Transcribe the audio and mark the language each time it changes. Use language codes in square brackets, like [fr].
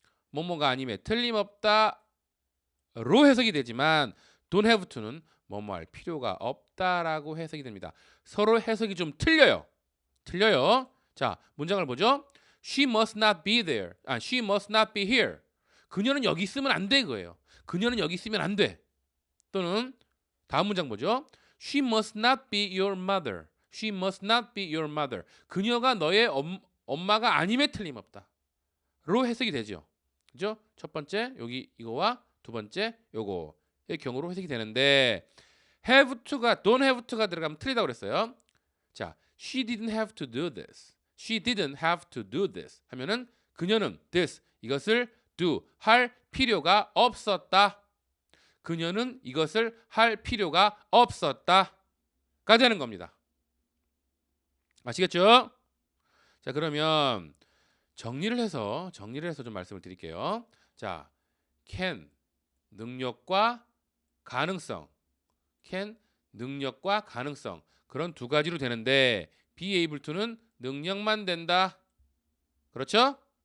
[ko] 뭐뭐가 아니면 틀림없다로 해석이 되지만 don't have to는 뭐뭐 할 필요가 없다라고 해석이 됩니다. 서로 해석이 좀 틀려요. 자, 문장을 보죠. [en] She must not be there. She must not be here. [ko] 그녀는 여기 있으면 안 돼 그거예요. 그녀는 여기 있으면 안 돼. 또는 다음 문장 보죠. [en] She must not be your mother. She must not be your mother. [ko] 그녀가 너의 엄마가 아님에 틀림없다. 로 해석이 되죠. 그죠? 첫 번째 여기 이거와 두 번째 요거의 경우로 해석이 되는데 have to가 don't have to가 들어가면 틀리다고 그랬어요. [en] 자, she didn't have to do this. She didn't have to do this [ko] 하면은 그녀는 this 이것을 do 할 필요가 없었다. 그녀는 이것을 할 필요가 없었다가 되는 겁니다. 아시겠죠? 자, 그러면 정리를 해서 좀 말씀을 드릴게요. 자, can 능력과 가능성, can 능력과 가능성 그런 두 가지로 되는데 be able to는 능력만 된다. 그렇죠?